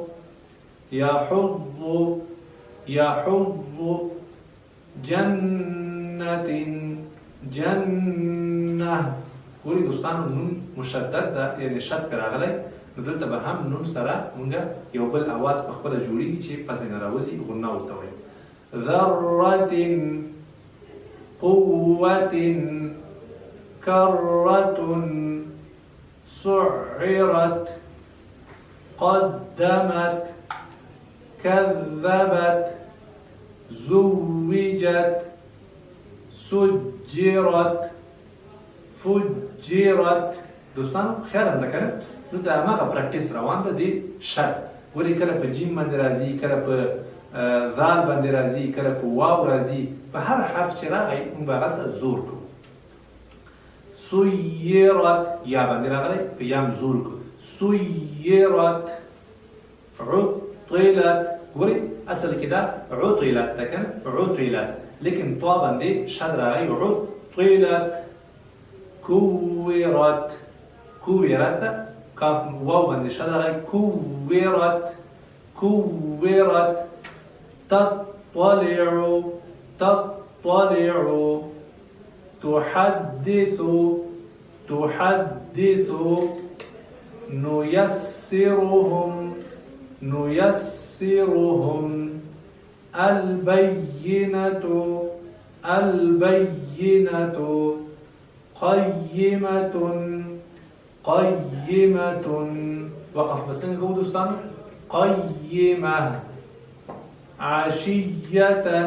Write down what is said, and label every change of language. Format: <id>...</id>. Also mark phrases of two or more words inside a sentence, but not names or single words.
<ar>یحض یحض جنة جنة</ar> <ps>ورې دوستانو نون مشدد ده یعنی شد پرې راغلی نو دلته به هم نون سره مونږ یو بل اواز په خپله جوړېږي چې پزې نه راوځي غنه ورته وایي</ps> <ar>ذرة قوة كرة سعرت قدمت كذبت زوجت سجرت فجرت</ar> <ps>دوستانو خیال هم ده کنه دلته هماغه پراکټیس روان ده د شد ولې کله په جیم باندې راځي کله په ذال باندې راځي کله په واو راځي په هر حرف چې راغی موږ به هغلته زور کوو سیرت یا باندې راغلی په یم زور کوو سیرت عطلت ګورئ اصل کې دا عطلت ده کنه عطلت لیکن طا باندې شد راغی</ps> <ar>عطلت كورت كورت</ar> <ps>کاف واو باندې شد راغی</ps> <ar>كورت كورت تطلع تحدث نيسرهم البينة قيمة وقف بس نقول دوستان قيمة عشية</ar>